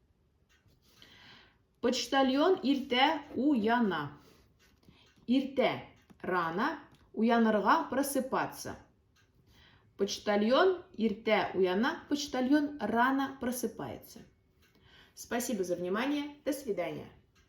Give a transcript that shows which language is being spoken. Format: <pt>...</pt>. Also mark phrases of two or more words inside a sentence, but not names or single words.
<ba>Почтальон иртә уяна. Иртә, рано, уянырға просыпаться. Почтальон иртә уяна,</ba> <ru>почтальон рано просыпается. Спасибо за внимание. До свидания.</ru>